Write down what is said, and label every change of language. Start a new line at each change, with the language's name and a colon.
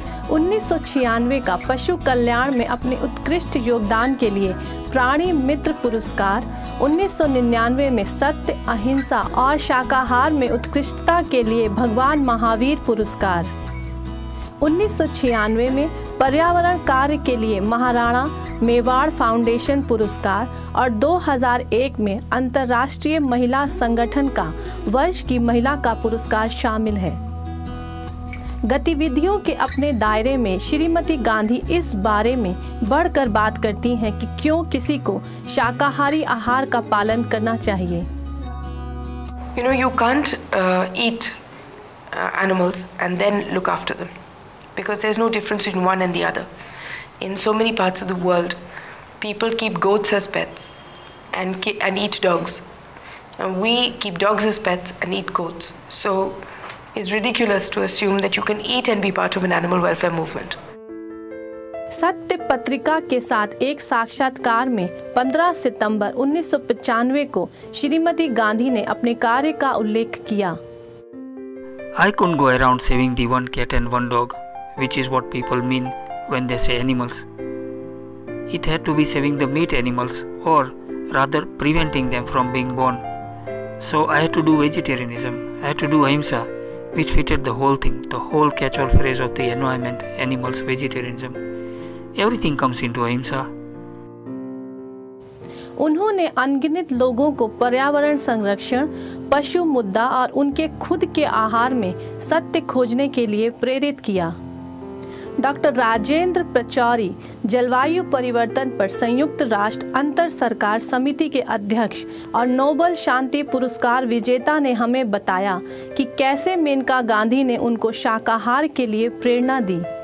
Hindi: 1996 का पशु कल्याण में अपने उत्कृष्ट योगदान के लिए प्राणी मित्र पुरस्कार, 1999 में सत्य, अहिंसा और शाकाहार में उत्कृष्टता के लिए भगवान महावीर पुरस्कार, 1996 में पर्यावरण कार्य के लिए महाराणा मेवाड़ फाउंडेशन पुरस्कार और 2001 में अंतर्राष्ट्रीय महिला संगठन का वर्ष की महिला का पुरस्कार शामिल है। गतिविधियों के अपने दायरे में श्रीमती गांधी इस बारे में बढ़कर बात करती हैं कि क्यों किसी को शाकाहारी आहार का पालन करना चाहिए।
English: You know, you can't eat animals and then look after them, because there's no difference between one and the other. In so many parts of the world, people keep goats as pets and eat dogs. And we keep dogs as pets and eat goats. So it's ridiculous to assume that you can eat and be part of an animal welfare movement.
Hindi: सत्य पत्रिका के साथ एक साक्षात्कार में 15 सितंबर 1995 को श्रीमती गांधी ने अपने कार्य का उल्लेख किया।
English: I couldn't go around saving the one cat and one dog, which is what people mean when they say animals. It had to be saving the meat animals, or rather preventing them from being born. So I had to do vegetarianism, I had to do ahimsa, which fitted the whole thing, the whole catch-all phrase of the environment, animals, vegetarianism. Everything comes into ahimsa.
Hindi: उन्होंने अनगिनत लोगों को पर्यावरण संरक्षण, पशु मुद्दा और उनके खुद के आहार में सत्य खोजने के लिए प्रेरित किया। डॉक्टर राजेंद्र पचौरी, जलवायु परिवर्तन पर संयुक्त राष्ट्र अंतर सरकार समिति के अध्यक्ष और नोबेल शांति पुरस्कार विजेता ने हमें बताया कि कैसे मेनका गांधी ने उनको शाकाहार के लिए प्रेरणा दी।